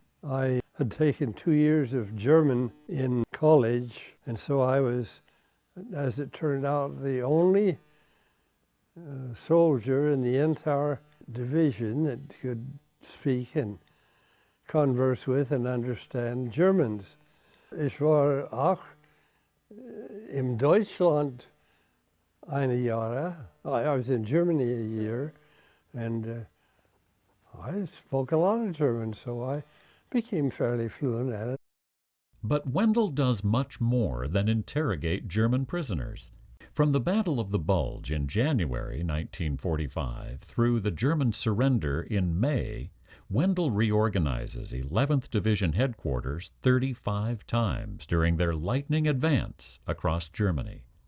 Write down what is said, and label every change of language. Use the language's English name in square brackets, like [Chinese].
[English] I had taken 2 years of German in college, and so I was, as it turned out, the only soldier in the entire division that could speak and converse with and understand Germans. [German] Ich war auch in Deutschland eine Jahre. [English] I was in Germany a year, and I spoke a lot of German, so I became fairly fluent at it. But Wendell does much more than interrogate German prisoners. From the Battle of the Bulge in January 1945 through the German surrender in May, Wendell reorganizes 11th Division headquarters 35 times during their lightning advance across Germany.